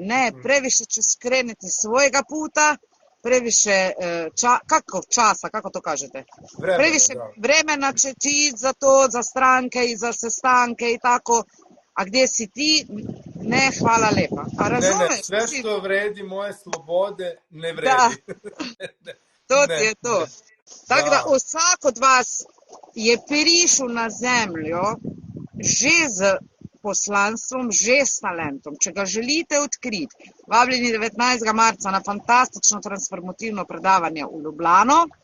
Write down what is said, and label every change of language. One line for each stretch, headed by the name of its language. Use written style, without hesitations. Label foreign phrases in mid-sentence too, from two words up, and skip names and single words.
Serbian: Ne, previše ću skrenuti svojega puta, previše časa, kako to kažete? Previše vremena će ti ići za to, za stranke i za sestanke i tako. A gdje si ti? Ne, hvala lepa. A razumeš? Ne, sve što vredi moje slobode ne vredi. To ti je to.
Slovenian: Tako da vsak od vas je prišel na zemljo že z poslanstvom, že s talentom. Če ga želite odkriti, vabljeni 19. marca na fantastično transformativno predavanje v Ljubljano.